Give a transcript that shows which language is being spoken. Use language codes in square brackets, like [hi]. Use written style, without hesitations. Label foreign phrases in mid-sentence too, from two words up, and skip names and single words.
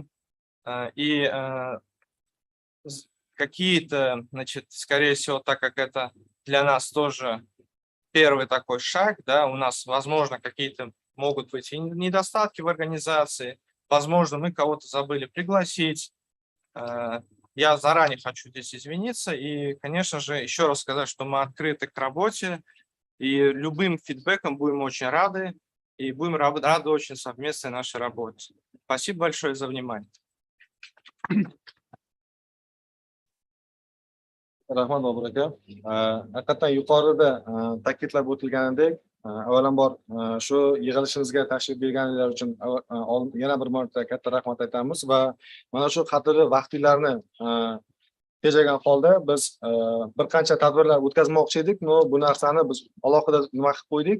[ru] И какие-то, значит, скорее всего, так как это для нас тоже первый такой шаг, да, у нас, возможно, какие-то могут быть и недостатки в организации, возможно, мы кого-то забыли пригласить. Я заранее хочу здесь извиниться и, конечно же, еще раз сказать, что мы открыты к работе и любым фидбэком будем очень рады и будем рады очень совместной нашей работе. Спасибо большое за внимание. [uz] Rahmat Bobur aka. Haqiqatan yuqorida ta'kidlab o'tilganidek, avvalambor shu yig'ilishimizga tashrif berganinglar uchun yana bir marta katta rahmat aytamiz va mana shu qadrli vaqtinglarni tejagan holda biz bir qancha tadbirlar o'tkazmoqchi edik, но bu narsani biz alohida nima qilib qo'ydik?